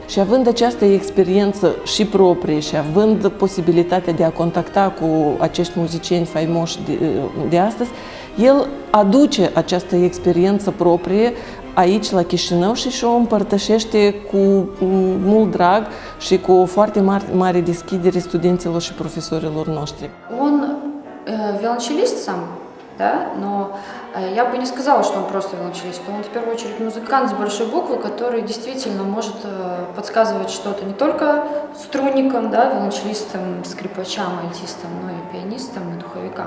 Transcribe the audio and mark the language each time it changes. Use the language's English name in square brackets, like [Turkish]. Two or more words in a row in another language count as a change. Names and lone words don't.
[Romanian] Și având această experiență și proprie și având posibilitatea de a contacta cu acești muzicieni faimoși de astăzi, el aduce această experiență proprie aici la Chișinău și o împărtășește cu mult drag și cu o foarte mare deschidere studenților și profesorilor noștri. [Russian] Он violoncelist сам, да, но я бы не сказала, что он просто violoncelist. Он в первую очередь музыкант с большой буквы, который действительно может подсказывать что-то не только струнникам, да, violoncelistам, скрипачам, альтистам, но и пианистам, и духовикам.